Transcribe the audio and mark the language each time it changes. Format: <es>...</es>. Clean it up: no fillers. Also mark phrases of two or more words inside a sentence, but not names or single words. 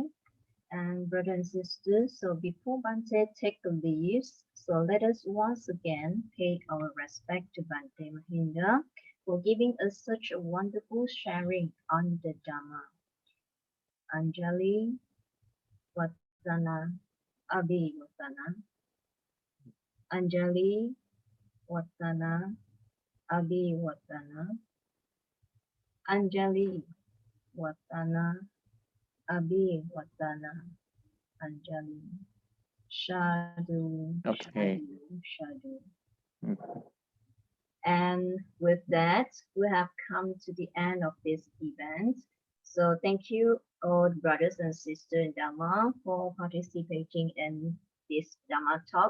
<en>And brothers and sisters, so before Bhante take the leave, so let us once again pay our respect to Bhante Mahinda for giving us such a wonderful sharing on the Dhamma.</en> <pi>Anjali Vatana Abhi Vatana. Anjali Vatana Abhi Vatana. Anjali Vatana Abhi Vatana. Anjali. Shadu,</pi> <en>Okay.</en> <pi>Shadu, Shadu.</pi> <en>And with that, we have come to the end of this event. So thank you all the brothers and sisters in Dhamma for participating in this Dhamma talk.</en>